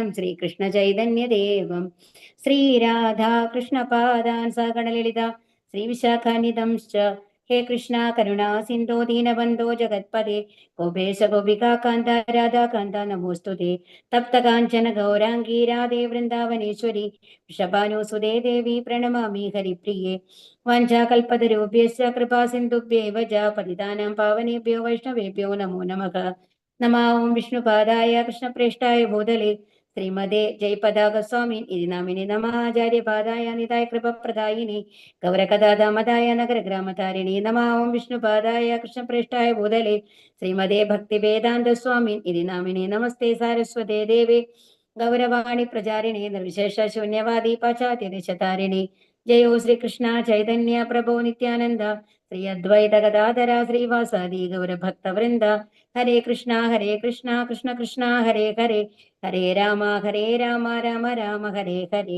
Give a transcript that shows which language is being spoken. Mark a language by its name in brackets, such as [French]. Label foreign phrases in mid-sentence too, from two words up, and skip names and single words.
[Sanskrit] ശ്രീകൃഷ്ണചൈതന്യദേവം ശ്രീരാധാ കൃഷ്ണപാദാൻ സഗണലളിത ശ്രീവിശാഖാനിധംശ്ച ഹേ കൃഷ്ണ കരുണാ സിന്ധോ ദീനബന്ധോ ജഗത്പദേ ഗോപേശ ഗോപികാന്ത രാധാകാന്ത നമോസ്തുതേ തപ്തകാഞ്ചന ഗൗരാംഗീ രാധേ വൃന്ദാവനേശ്വരി വൃഷഭാനുസുതേ ദേവി പ്രണമാമി ഹരിപ്രിയേ വാഞ്ചാകൽപതരൂപ്യശ്ച കൃപാ സിന്ധുഭ്യേവ ച പതിതാനാം പാവനേഭ്യോ വൈഷ്ണവേഭ്യോ നമോ നമഃ. നമോ വിഷ്ണുപാദായ കൃഷ്ണപ്രേഷ്ഠായ ഭൂതലേ ശ്രീമതേ ജയപതാക സ്വാമി ഇതി നാമിനി നമഃ. ആചാര്യപാദായ നിതായ കൃപപ്രദായിനി ഗൗരകഥാമതായ നഗരഗ്രാമതാരിണി നമഃ. ഓം വിഷ്ണുപാദായ കൃഷ്ണപ്രേഷ്ഠായ ഭൂതലേ ശ്രീമതേ ഭക്തിവേദാന്ത സ്വാമി ഇതി നാമിനി നമസ്തേ സാരസ്വതേ ദേവേ ഗൗരവാണി പ്രചാരിണി നിർവിശേഷ ശൂന്യവാദി പാശ്ചാത്യദേശതാരിണി ജയോ ശ്രീകൃഷ്ണ ചൈതന്യ പ്രഭോ നിത്യാനന്ദ ശ്രീ അദ്വൈത ഗദാധര ശ്രീവാസാദി ഗൗരഭക്തവൃന്ദ ഹരേ കൃഷ്ണ കൃഷ്ണ കൃഷ്ണ ഹരേ ഹരേ ഹരേ രാമ രാമ രാമ ഹരേ ഹരേ.